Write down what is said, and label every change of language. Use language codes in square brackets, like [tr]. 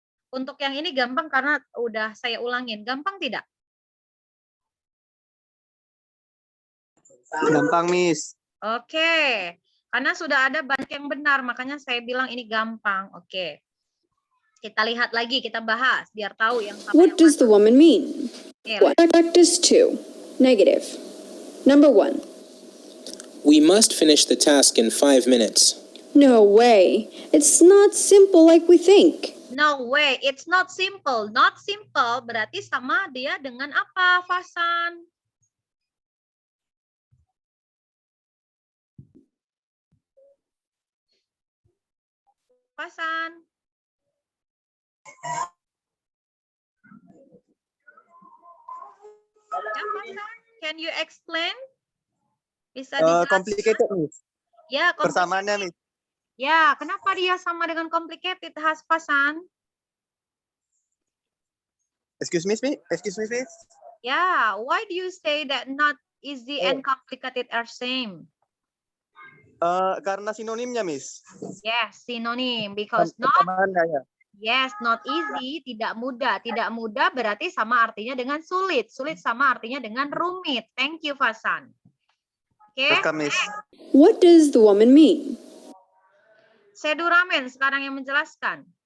[id] Untuk yang ini gampang karena udah saya ulangin. Gampang tidak? Gampang, Miss. Oke. Karena sudah ada banyak yang benar, makanya saya bilang ini gampang. Oke. Kita lihat lagi, kita bahas biar tahu yang sama. [en] What does the woman mean? Practice 2. Negative. Number 1. We must finish the task in 5 minutes. No way. It's not simple like we think. No way, it's not simple. Not simple [id] berarti sama dia dengan apa, [en] Fasan? Fasan. Ya, Fasan, can you explain? [id] Bisa dijelaskan? [en] Complicated, Miss. Ya, [id] Persamaannya, Miss. Ya, kenapa dia sama dengan complicated, Fasan? [en] Excuse me, Miss. Yeah, why do you say that not easy and complicated are same? [id] Karena sinonimnya, Miss. [en] Yes, synonym because not [id] Persamaannya, ya. [en] Yes, not easy, [id] tidak mudah. Tidak mudah berarti sama artinya dengan sulit. Sulit sama artinya dengan rumit. [en] Thank you, [id] Fasan. Oke, [en] Welcome, Miss. What does the woman mean? [id] Seduramen sekarang yang menjelaskan.